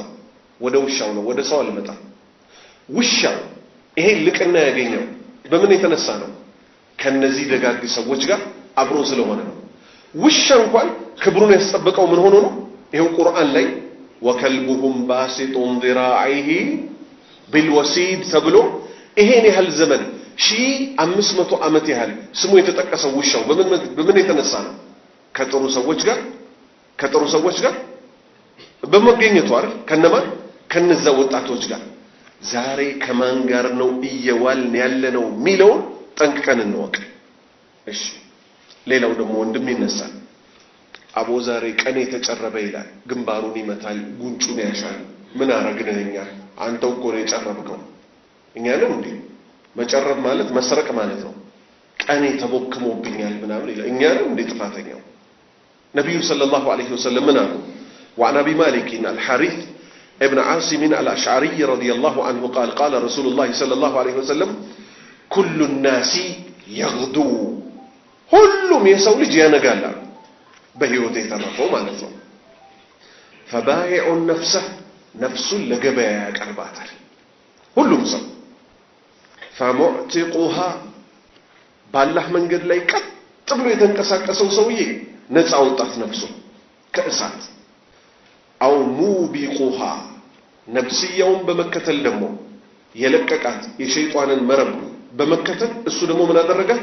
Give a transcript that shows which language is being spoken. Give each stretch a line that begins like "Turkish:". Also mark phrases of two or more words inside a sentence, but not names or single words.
Amharic: ወደ ውሻው ነው፣ ወደ ሰው አልመጣም። ውሻው ይሄ ልቅና ያገኘው በምን የተነሳ ነው? ከነዚህ ደጋግ ሰዎች ጋር አብሮ ስለሆነ ነው። ውሻ እንኳን ክብሩን ያስጠበቀው ምን ሆኖ ነው? ይሄው ቁርአን ላይ
Arabic: وكلبهم باسط ذراعيه بالوصيد
Amharic: ተብሎ ይሄን ያህል ዘመን 1500 ዓመት ያህል ስሙ የተጠቀሰው ውሻው በምን የተነሳ ነው? ከጥሩ ሰዎች ጋር በመገኘቱ አይደል? ከነማን? ከነዛ ወጣቶች ጋር። ዛሬ ከማን ጋር ነው እየዋልን ያለነው ሚለውን ጠንቅቀን እንወቅ። እሺ ሌላው ደግሞ ወንድም ይነሳል። አቦ ዛሬ ቀኔ ተጨረበ ይላል። ግንባሩን ይመታል፣ ጉንጩን ያሻል። ምን አረግነኛ? አንተው እኮ ነው የጨረብከው። እኛንም እንዴ መጨረብ ማለት መስረቅ ማለት ነው። ቀኔ ተቦክሞብኛል ምናምን ይላል። እኛንም እንዴ ጥፋተኛው? ነብዩ
Arabic: صلى الله عليه وسلم
Amharic: ምን አሉ?
Arabic: وعن ابي مالك الحارث ابن عاصم الاشعري رضي الله عنه قال قال رسول الله صلى الله عليه وسلم كل الناس يغدو
Amharic: ሁሉም የሰው ልጅ ያነጋል በህይወት የተረፈው ማለት ነው።
Arabic: فبائع نفسه
Amharic: ነፍሱን ለገበያ ያቀርባታል ሁሉም ሰው። فمعتقها ባላህ መንገድ ላይ ቀጥ ብሎ የተንቀሳቀሰው ሰውዬ ነፃ ወጣት ነፍሱ ከእሳት።
Arabic: أو موبقها
Amharic: ነፍስያውን በመከተል ደግሞ የለቀቃት የሸይጣንን መረብ በመከተል እሱ ደግሞ ምን አደረጋት?